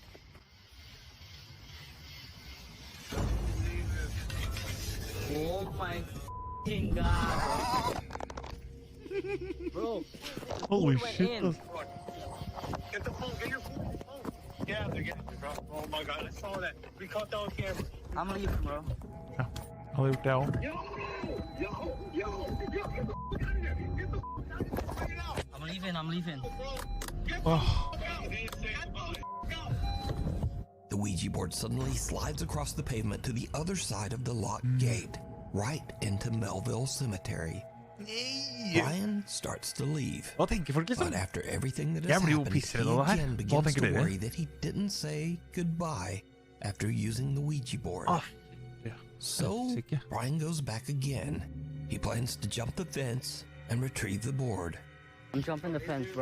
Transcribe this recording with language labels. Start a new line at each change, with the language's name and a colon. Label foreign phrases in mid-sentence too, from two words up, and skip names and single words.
English: Oh my f***ing god. Bro. Holy went shit. in? Get the phone, get your phone. Get out there, bro. Oh my god, I saw that. We caught that on camera. I'm leaving, bro.
Norwegian: Ja. Hadde gjort det også.
English: I'm leaving. The Ouija board suddenly slides across the pavement to the other side of the locked gate, right into Melville Cemetery. Brian starts to leave.
Norwegian: Hva tenker folk liksom?
English: But after everything that has happened, he again begins to worry that he didn't say goodbye after using the Ouija board. So, Brian goes back again. He plans to jump the fence and retrieve the board. I'm jumping the fence, bro.